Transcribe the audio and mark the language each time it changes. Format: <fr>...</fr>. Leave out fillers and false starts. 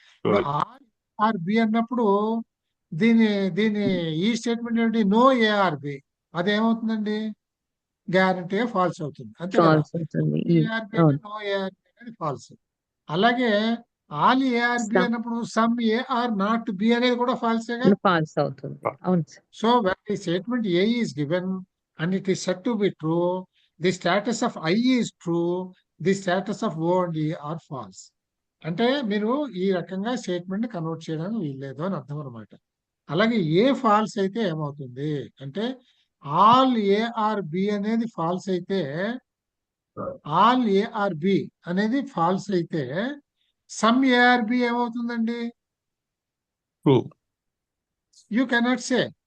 <te>ఇప్పుడు all ARB అన్నప్పుడు దీని దీని ఈ స్టేట్మెంట్ ఏమిటి, నో ఏఆర్బి, అదేమవుతుందండి, గ్యారంటీగా ఫాల్స్ అవుతుంది. అంతే కదా. ఫాల్స్ అవుతుంది. ఏఆర్బి అంటే నో ఏఆర్బి అనేది ఫాల్స్. అలాగే ఆల్ ఏఆర్బి అన్నప్పుడు సమ్ ఏఆర్ నాట్ బి అనేది కూడా ఫాల్సేగా, ఫాల్స్ అవుతుంది. అవును sir.</te> <en>So when the statement A is given and it is said to be true, the status of I is true, the status of O and E are false.</en> <te>అంటే మీరు ఈ రకంగా statement convert చేయడానికి వీల్లేదు అని అర్థం అనమాట. అలాగే ఏ ఫాల్స్ అయితే ఏమవుతుంది అంటే, ఆల్ ఏఆర్ బి అనేది ఫాల్స్ అయితే, ఆల్ ఏఆర్ బి అనేది ఫాల్స్ అయితే సమ్ ఏఆర్ బి ఏమవుతుందండి,</te> <en>You cannot say.</en>